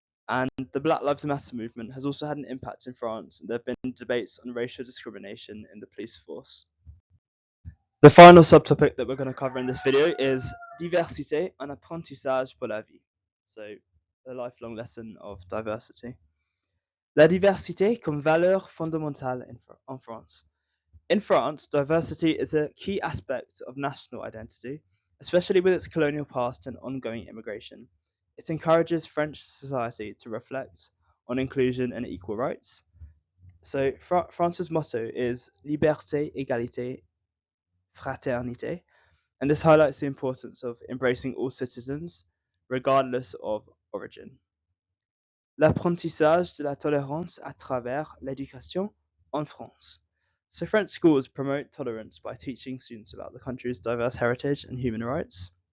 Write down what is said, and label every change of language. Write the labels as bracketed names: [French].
[English] And the Black Lives Matter movement has also had an impact in France. There have been debates on racial discrimination in the police force. The final subtopic that we're going to cover in this video is [French] diversité, un apprentissage pour la vie. [English] So, a lifelong lesson of diversity. [French] La diversité comme valeur fondamentale en France. [English] In France, diversity is a key aspect of national identity, especially with its colonial past and ongoing immigration. It encourages French society to reflect on inclusion and equal rights. So, France's motto is Liberté, Égalité, Fraternité, and this highlights the importance of embracing all citizens, regardless of origin. [French] L'apprentissage de la tolérance à travers l'éducation en France. [English] So French schools promote tolerance by teaching students about the country's diverse heritage and human rights.